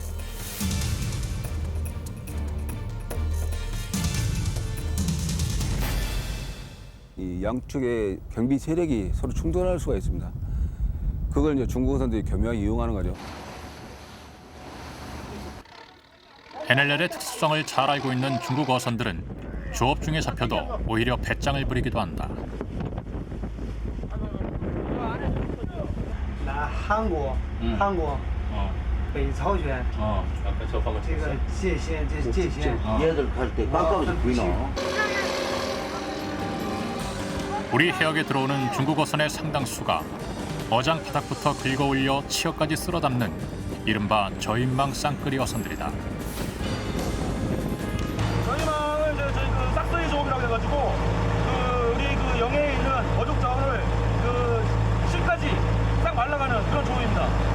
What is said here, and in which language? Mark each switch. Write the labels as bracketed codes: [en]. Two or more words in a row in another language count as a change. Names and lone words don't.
[ko] 이 양쪽의 경비 세력이 서로 충돌할 수가 있습니다. 그걸 이제 중국 어선들이 교묘하게 이용하는 거죠. NLL의 특수성을 잘 알고 있는 중국 어선들은 조업 중에 잡혀도 오히려 배짱을 부리기도 한다. [zh] 拿韩国，北朝鲜，这个界限，这界限。 [ko] 얘들 갈 때 깜깜해서 보이나? 우리 해역에 들어오는 중국 어선의 상당수가 어장 바닥부터 긁어 올려 치어까지 쓸어 담는 이른바 저인망 쌍끌이 어선들이다. 저희망은 저희 그 싹스이 조업이라고 해가지고 우리 그 영해에 있는 어족 자원을 그 실까지 싹 말라가는 그런 조업입니다.